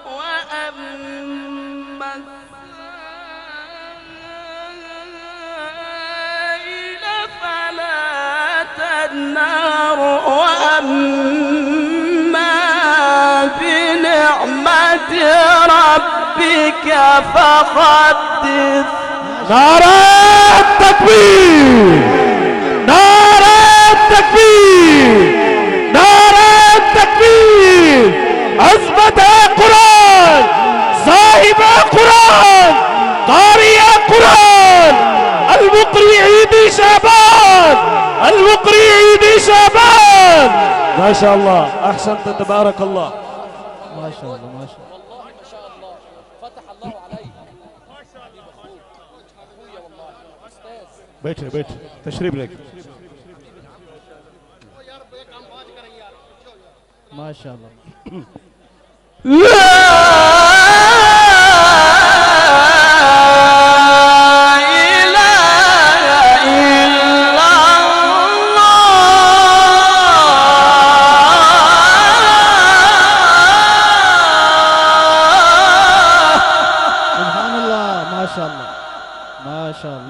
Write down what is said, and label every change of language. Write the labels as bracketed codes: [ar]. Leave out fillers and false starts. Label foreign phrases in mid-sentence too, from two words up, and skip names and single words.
[ar] وأما السائل فلا تنهر وأما بنعمة ربك فحدث. [ur] نعرۂ تکبیر، نعرۂ تکبیر، نعرۂ تکبیر. عظمت ہے قرآن، صاحبِ قرآن، قاری قرآن، المقری عیدی شعبان، المقری عیدی شعبان. [ar] ما شاء الله، أحسنت, تبارك الله. ما شاء الله، ما شاء الله. [ur] بیٹھے بیٹھے، تشریف لے کے. [ar] ما شاء الله. لا إله إلا سبحان الله، ما شاء الله، ما شاء الله.